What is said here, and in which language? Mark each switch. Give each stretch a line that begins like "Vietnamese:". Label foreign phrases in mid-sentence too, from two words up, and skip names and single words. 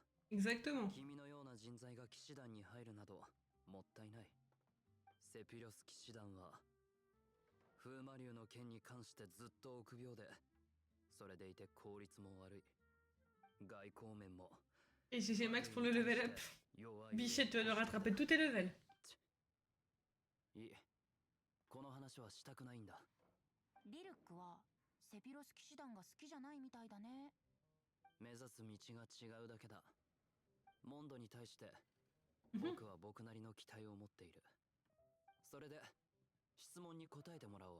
French: Exactement.
Japanese: 君のような人材が騎士団に入るなどもったいない。セピロス騎士団は風魔竜の剣に関してずっと臆病で、それでいて効率も悪い。外交面も
French: Et GG Max pour le
English: level up.
Japanese: 弱い。
French: Bichette, tu vas devoir rattraper tous tes levels.
Japanese: いい、この話はしたくないんだ。リルックはセピロス騎士団が好きじゃないみたいだね。目指す道が違うだけだ。モンドに対してうん僕は僕なりの期待を持っている。それで質問に答えてもらおう。